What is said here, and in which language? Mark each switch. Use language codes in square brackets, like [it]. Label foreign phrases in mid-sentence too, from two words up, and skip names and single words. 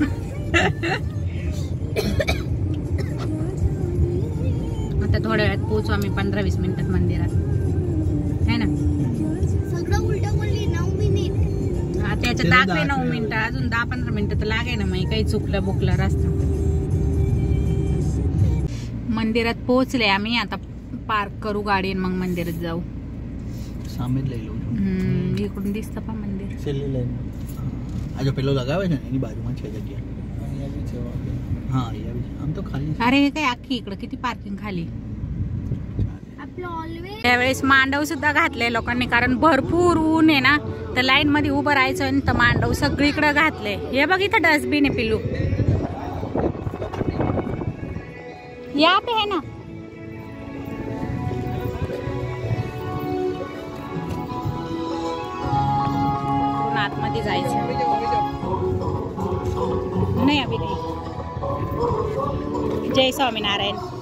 [mr] आता थोड्या वेळात पोहोचू आम्ही 15-20 मिनिटात मंदिरात [hi] है ना. [mr] सगळं उलट बोलली 9 मिनिट. त्याच्यात दाखवे 9 मिनिटं. अजून 10-15 मिनिटं तर लागे ना. मग काही चुकलं बुकलं रस्ता. मंदिरात पोहोचले आम्ही. आता पार्क करू गाडी आणि मग मंदिरात जाऊ. [gu] સામે જ લઈ લઉં છું. [mr] इकडून दिसतं पण मंदिर. [gu] છેલ્લી લાઈન. આ જો પેલો લગાવે છે ને એની બાજુમાં છે જગ્યા. હા અહીંયા બી આમ તો ખાલી. [mr] अरे हे काय अख्खी इकडं किती पार्किंग खाली. त्यावेळेस मांडव सुद्धा घातले लोकांनी, कारण भरपूर ऊन आहे ना, तर लाईन मध्ये उभं राहायचं आणि तर मांडव सगळीकडे घातले. हे बघ इथं डस्टबिन आहे पिल्लू, [hi] या पे है ना. [mr] आतमध्ये जायचं नाही अभि नाही. जय स्वामीनारायण.